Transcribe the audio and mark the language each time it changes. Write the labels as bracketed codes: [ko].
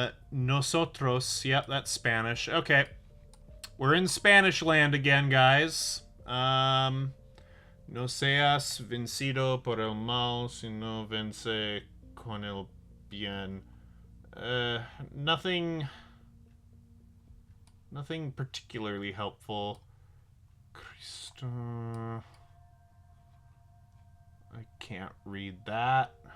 [en] Nosotros. Yep, that's Spanish. Okay, we're in Spanish land again, guys. [es] No seas vencido por el mal, sino vence con el bien. [en] Nothing particularly helpful. Cristo. I can't read that.